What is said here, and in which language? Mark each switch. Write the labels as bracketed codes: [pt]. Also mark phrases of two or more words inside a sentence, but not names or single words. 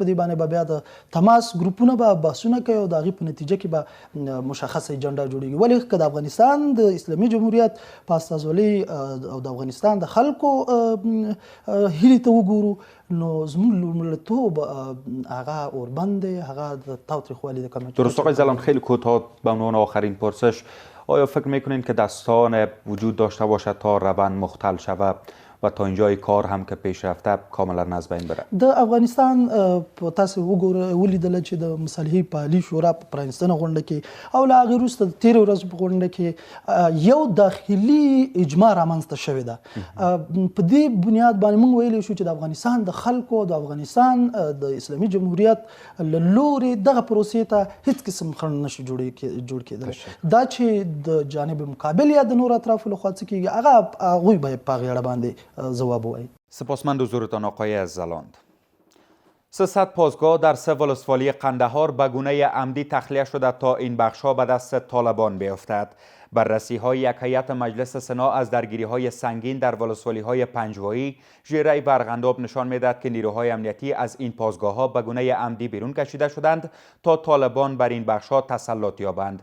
[ps] په دې باندې به بیا د تماس ګروپونه به بحثونه کوي او د هغې په نتیجه کې به مشخصه ایجنډا جوړېږي. ولې که د افغانستان د اسلامي جمهوریت په استازولۍ او د افغانستان د خلکو هیلې ته وګورو، نو زموږ لومړیتوب هغه اوربند دی، هغه د تاوتریخوالي د کمه. درست. [fa] آقای زلان، خیلی کوتاه به عنوان آخرین پرسش، آیا فکر میکنین که دستان وجود داشته باشد تا روند مختل شود و تا اینجای کار هم که پیش رفته کاملا از بین بره. [ps] د افغانستان په تاسو وګوره ولیدل چې د مصالحې پالي شورا په پرانستنه غونډه کې او لا هغې وروسته د تېرې ورځې په غونډه کې یو داخلي اجماع رامنځته شوې ده. په دې بنیاد باندې موږ ویلی شو چې د افغانستان د خلکو د افغانستان د اسلامي جمهوریت له لورې دغه پروسې ته هیڅ قسم خنډ نشي جوړ کېدلی. دا چې د جانب مقابل یا د نورو اطرافو لخوا څه کېږي هغه هغوی باید په هغې اړه باندې جواب ووایي. [fa] سپاسمند حضورتان آقای زلاند. 300 پاسگاه در 3 ولسوالی قندهار به گونه عمدی تخلیه شده تا این بخش‌ها به دست طالبان بیفتد. بررسی‌های یک هیئت مجلس سنا از درگیری‌های سنگین در ولسوالی‌های پنجوایی، ژیره و ارغنداب نشان می‌دهد که نیروهای امنیتی از این پاسگاه‌ها به گونه عمدی بیرون کشیده شدند تا طالبان بر این بخش‌ها تسلط یابند.